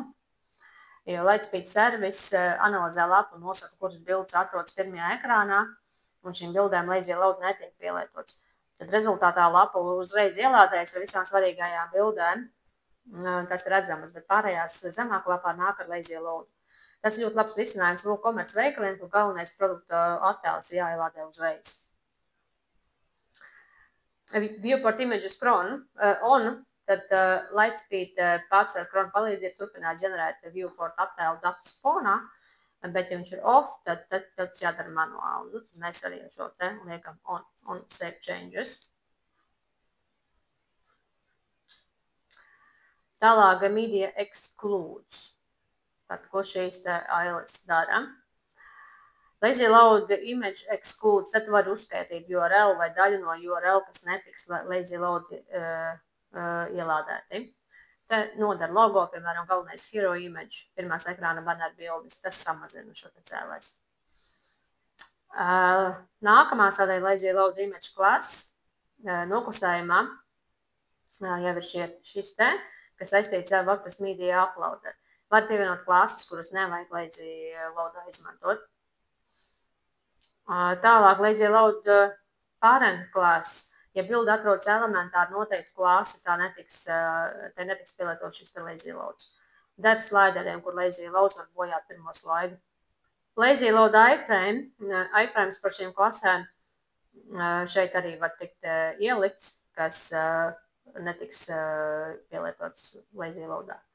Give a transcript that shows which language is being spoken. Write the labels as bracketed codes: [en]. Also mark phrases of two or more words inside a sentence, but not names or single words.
[lv] Jo Lightspeed service analizē lapu un nosaka, kuras bildes atrodas pirmajā ekrānā, un šīm bildēm [en] lazy load [lv] netiek pielietots. Tad rezultātā lapa uzreiz ielādējas ar visām svarīgajām bildēm. Tas ir redzamas, bet pārējās zemāk lapā nāk ar [en] lazy load. [lv] Tas ir ļoti labs risinājums WooCommerce veikaliem, kur galvenais produkta attēls jāielādē uzreiz. [en] Viewport images on, [lv] tad Lightspeed pats ar Chrome palīdzību turpināt ģenerēt viewport attēlu datus fonā, bet ja viņš ir off, tad tas jādara manuāli. Mēs arī šo te liekam [en] on save changes. Tālāk media excludes. [lv] Tad, ko šīs te ailes dara? [en] Lazy load image excludes, [lv] tad var uzskaitīt URL vai daļu no URL, kas netiks [en] lazy load [lv] ielādēti. Te nodara logo, piemēram, galvenais [en] hero image, [lv] pirmās ekrāna banner bildes, tas samazina šo te CLS. Nākamā sadaļa [en] lazy load image class [lv] noklusējumā jau ir šis te, kas saistīts ar WordPress media uploader. Var pievienot klases, kuras nevajag [en] lazy loadā [lv] izmantot. [en] Tālāk lazy load parent class. [lv] Ja bilde atrodas elementā ar noteiktu klasi, te netiks pielietot šis te [en] lazy loads. [lv] Dar slaideriem, kur [en] lazy loads [lv] var bojāt pirmo slaidu. [en] Lazy load iframe, iframes [lv] par šīm klasēm šeit arī var tikt ielikts, kas netiks pielietots [en] lazy loadā.